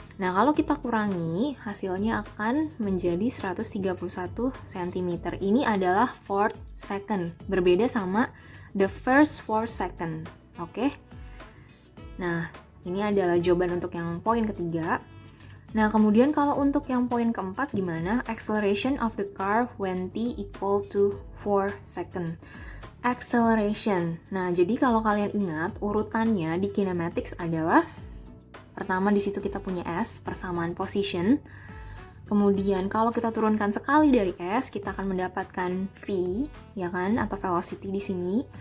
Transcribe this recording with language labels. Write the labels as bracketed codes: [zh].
[id] Nah, kalau kita kurangi, hasilnya akan menjadi 131 cm. Ini adalah [en] fourth second, [id] berbeda sama [en] the first 4 second. [id] Oke? Nah, ini adalah jawaban untuk yang poin ketiga. Nah, kemudian kalau untuk yang poin keempat gimana? [en] Acceleration of the car when t equal to 4 second. Acceleration. [id] Nah, jadi kalau kalian ingat, urutannya di kinematics adalah pertama di situ kita punya S, persamaan position. Kemudian kalau kita turunkan sekali dari S, kita akan mendapatkan V, ya kan, atau velocity di sini.